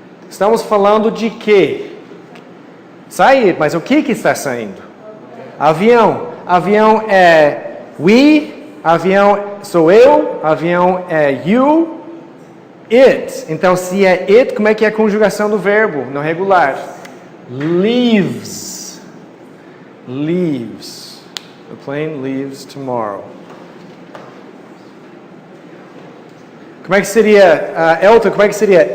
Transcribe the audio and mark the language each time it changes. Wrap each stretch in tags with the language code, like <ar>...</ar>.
<pt>Estamos falando de quê? Sair, mas o que está saindo? Avião. Avião é we, avião sou eu, avião é you, it. Então, se é it, como é que é a conjugação do verbo no regular?</pt> <en>Leaves. Leaves. The plane leaves tomorrow.</en> <pt>Como é que seria, Elton, como é que seria?</pt>